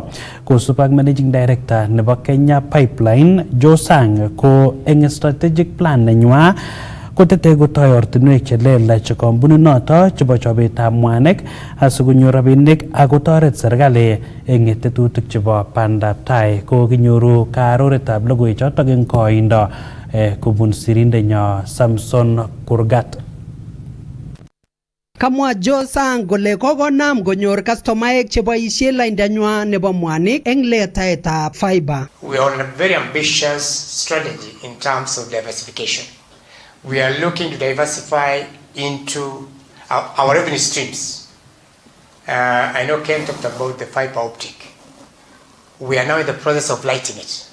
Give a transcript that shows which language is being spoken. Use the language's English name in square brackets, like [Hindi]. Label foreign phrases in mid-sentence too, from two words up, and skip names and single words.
[Kalenjin] Kosub ak [English] Managing Director [Kalenjin] nebo Kenya Pipeline Joe Sang ko eng [English] strategic plan [Kalenjin] nenywa kotete kotoi ortinwek chelelach kampuninoto chebo chobetab mwanik asikonyor rabinik ak kotoret serikali eng tetutik chebo bandab tai. Ko kinyoru kaaroretab logoiwechotok eng koindo kobun sirindenyo Samson Kurgat. Kamwa Joe Sang kole kokonam konyor kastomaek cheboisie laindanywa nebo mwanik eng letaetab fiber. [English] We are on a very ambitious strategy in terms of diversification. We are looking to diversify into our revenue streams. I know Ken talked about the fiber optic. We are now in the process of lighting it.